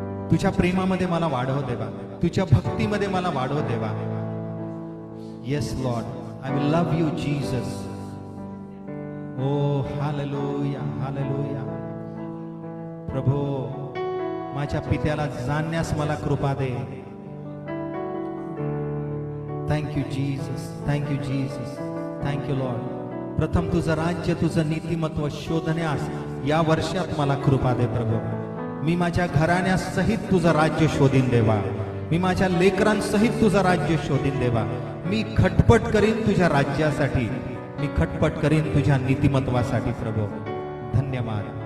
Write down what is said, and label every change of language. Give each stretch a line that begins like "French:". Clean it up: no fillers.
Marathi: तुझ्या प्रेमामध्ये मला वाढव देवा. तुझ्या भक्तीमध्ये मला वाढव देवा.
English: Yes lord, I will love you Jesus. Oh hallelujah hallelujah.
Marathi: प्रभू माझ्या पित्याला जाणण्यास मला कृपा दे.
English: Thank you Jesus, thank you Jesus, thank you lord.
Marathi: प्रथम तुझं राज्य तुझं नीतिमत्व शोधण्यास या वर्षात मला कृपा दे प्रभू. मी माझ्या घराण्यासहित तुझं राज्य शोधीन देवा. मी माझ्या लेकरांसहित तुझं राज्य शोधीन देवा. मी खटपट करीन तुझ्या राज्यासाठी. मी खटपट करीन तुझ्या नीतिमत्वासाठी प्रभू. धन्यवाद.